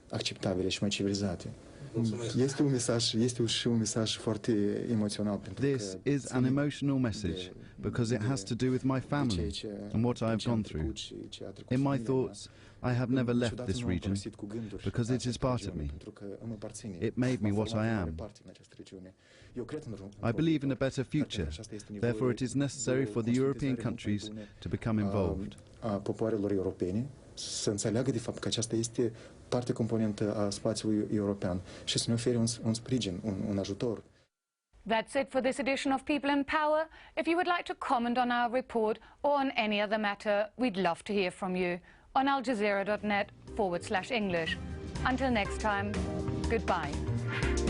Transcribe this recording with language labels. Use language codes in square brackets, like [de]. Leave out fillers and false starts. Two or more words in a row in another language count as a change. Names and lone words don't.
[en] This is an emotional message because it has to do with my family and what I have gone through. In my thoughts, I have never left this region because it is part of me. It made me what I am. I believe in a better future, therefore it is necessary for the European countries to become involved. [ro] Să înțeleagă de fapt că aceasta este parte componentă a spațiului european și să ne ofere un sprijin, un ajutor. [en] That's it for this edition of People in Power. If you would like to comment on our report or on any other matter, we'd love to hear from you on aljazeera.net/English. Until next time, goodbye.